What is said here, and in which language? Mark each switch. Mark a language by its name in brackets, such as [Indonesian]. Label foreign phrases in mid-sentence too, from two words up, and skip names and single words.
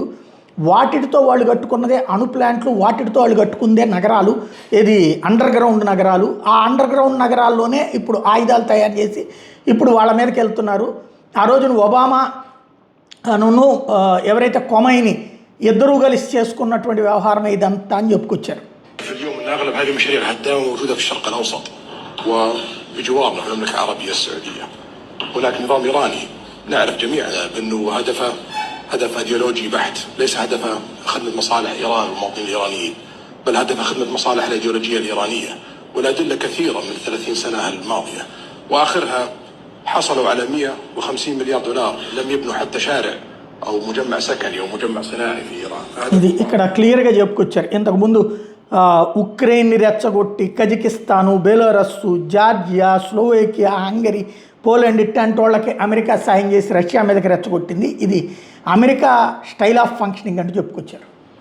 [Telugu] వాటితో వాళ్ళు కట్టుకున్నదే అణు ప్లాంట్లు, వాటితో వాళ్ళు కట్టుకుందే నగరాలు, ఇది [English] underground [Telugu] నగరాలు. ఆ [English] underground [Telugu] నగరాల్లోనే ఇప్పుడు ఆయుధాలు తయారు చేసి ఇప్పుడు వాళ్ళ మీదకి వెళ్తున్నారు. ఆ రోజున ఒబామా ఎవరైతే కొమైని ఇద్దరూ కలిసి చేసుకున్నటువంటి వ్యవహారమే ఇదంతా అని చెప్పుకొచ్చారు. [Arabic] هدف ايديولوجي بحت، ليس هدف خدمة مصالح إيران والمواطنين الإيرانيين، بل هدف خدمة مصالح الأيديولوجية الإيرانية، والأدلة كثيرة من 30 سنة الماضية، وآخرها حصلوا على $150 مليار لم يبنوا حتى شارع أو مجمع سكني أو مجمع صناعي في إيران. [Telugu] ఇది ఇక్కడ క్లియర్గా చెప్పుకొచ్చారు. ఇంతకుముందు ఉక్రెయిన్ని రెచ్చగొట్టి కజకిస్తాను, బెలారస్సు, జార్జియా, స్లోవేకియా, హంగరీ, పోలాండ్ ఇట్లాంటి వాళ్ళకి అమెరికా సాయం చేసి రష్యా మీదకి రెచ్చగొట్టింది. ఇది అమెరికా [English] style of functioning [Telugu] అంటూ చెప్పుకొచ్చారు.